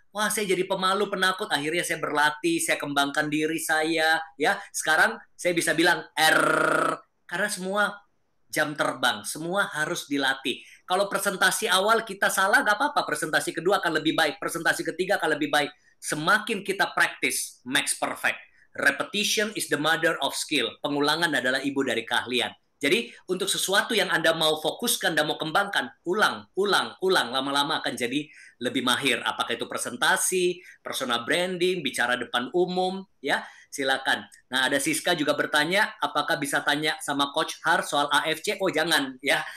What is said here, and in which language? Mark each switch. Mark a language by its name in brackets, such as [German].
[Indonesian] Wah, saya jadi pemalu, penakut. Akhirnya saya berlatih, saya kembangkan diri saya. Ya, sekarang saya bisa bilang R. Karena semua jam terbang, semua harus dilatih. Kalau presentasi awal kita salah, nggak apa-apa. Presentasi kedua akan lebih baik. Presentasi ketiga akan lebih baik. Semakin kita [English] practice, makes perfect. Repetition is the mother of skill. [Indonesian] Pengulangan adalah ibu dari keahlian. Jadi, untuk sesuatu yang Anda mau fokuskan dan mau kembangkan, ulang. Lama-lama akan jadi lebih mahir. Apakah itu presentasi, personal branding, bicara depan umum, ya. Silakan. Nah, ada Siska juga bertanya, apakah bisa tanya sama Coach Har soal AFC? Oh, jangan, ya.